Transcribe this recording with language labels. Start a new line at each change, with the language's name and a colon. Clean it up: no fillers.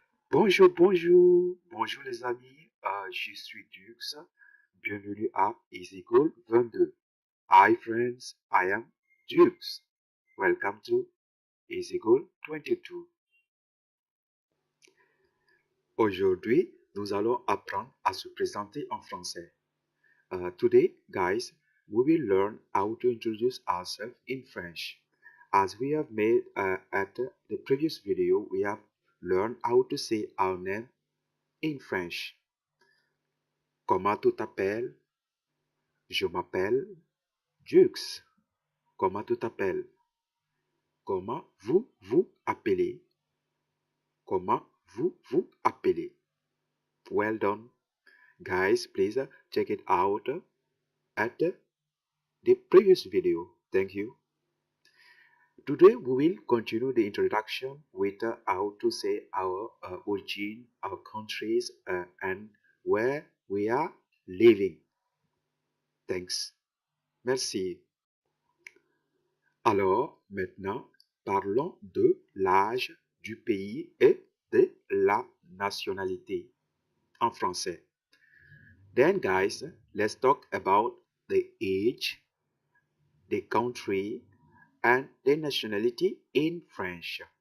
French: Bonjour, bonjour, bonjour les amis, je suis Dux, bienvenue à Easygoal 22.
English: Hi friends, I am Dux. Welcome to Easygoal 22.
French: Aujourd'hui, nous allons apprendre à se présenter en français.
English: Today, guys, we will learn how to introduce ourselves in French. As we have made at the previous video, we have learned how to say our name in French.
French: Comment tu t'appelles? Je m'appelle Jux. Comment tu t'appelles? Comment vous vous appelez? Comment vous vous appelez?
English: Well done. Guys, please check it out at the previous video. Thank you. Today we will continue the introduction with how to say our origin, our countries, and where we are living. Thanks.
French: Merci. Alors, maintenant, parlons de l'âge, du pays et de la nationalité en français.
English: Then, guys, let's talk about the age, the country, and the nationality in French.